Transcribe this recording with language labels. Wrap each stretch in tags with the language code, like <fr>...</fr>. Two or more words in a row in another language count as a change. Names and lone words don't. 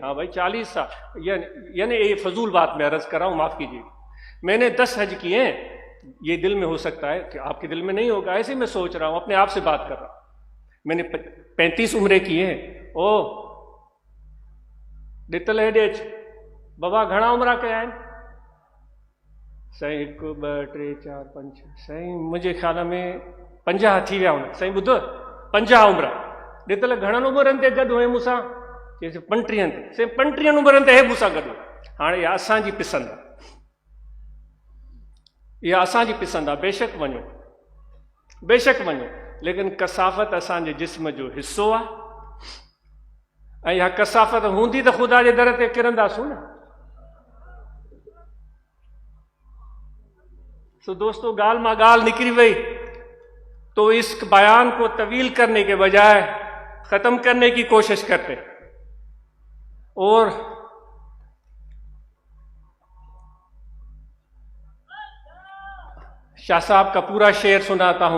<ur>ہاں بھائی 40 سال، یعنی یہ فضول بات میں عرض کر رہا ہوں، معاف کیجیے۔ میں نے 10 حج کیے ہیں، یہ دل میں ہو سکتا ہے کہ آپ کے دل میں نہیں ہوگا، ایسے میں سوچ رہا ہوں، اپنے آپ سے بات کر رہا ہوں۔ میں نے 35 عمرے کیے ہیں،</ur> <sd>ॾितल हेॾे अच, बाबा घणा उमिरि कया आहिनि? साईं 1 2 3 4 5 साईं मुंहिंजे ख़्याल में 50 थी विया हूंदा। साईं ॿुधो 50 उमिरि ॾितल घणनि उमिरनि ते गॾु हुए मूंसां? चई 35 ते। साईं 35 उमिरनि ते हे मूंसां गॾु। हाणे इहा असांजी पसंदि आहे, इहा असांजी पसंदि आहे। बेशक वञो, बेशक वञो, लेकिन कसाफ़त असांजे जिस्म जो हिसो आहे, ऐं इहा कसाफ़त हूंदी त ख़ुदा जे दर ते किरंदासूं न। तो दोस्तों गाल मां गाल निकली वही,</sd> <ur>तो اس بیان کو طویل کرنے کے بجائے ختم کرنے کی کوشش کرتے اور شاہ صاحب کا پورا شعر سناتا ہوں.</ur>